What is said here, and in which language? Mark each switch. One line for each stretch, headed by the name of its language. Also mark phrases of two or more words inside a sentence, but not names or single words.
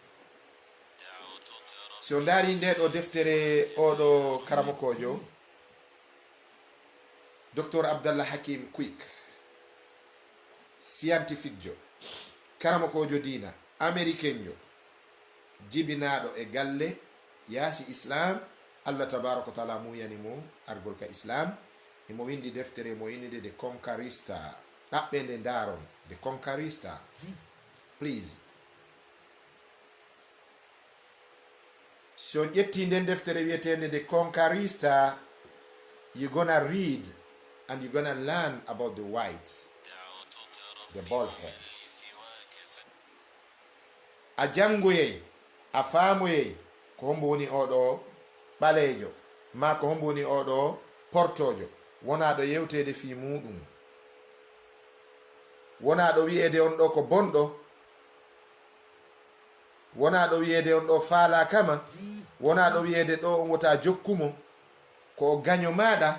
Fula: so ndaari nde ɗo deftere oɗo karamokojo docteur Abdallah Hakim Quick, scientifique jo, karamokojo diina américain jo, jibinaɗo e galle yaasi islam, Allah
Arabic: tabaraka wa taala
Fula: muyani mo argol ka islam. emo windi deftere mo yinide The Conquerista. ɗaɓɓe nde ndaron The Conquerista, please. so ƴetti nden deftere wiyetende
English: The Conquerista, you're gonna read and you're gonna learn about the whites, the bald heads.
Fula: a jangoyey, a faamoyey ko hombo woni oɗo ɓalejo, ma ko hombo woni oɗo portojo, wona ɗo yewtede fi muɗum. wona ɗo wi'ede on ɗo ko bonɗo, wona ɗo wi'ede on ɗo faala kama, wona ɗo wi'ede ɗo on wota jokkumo ko gaño maɗa.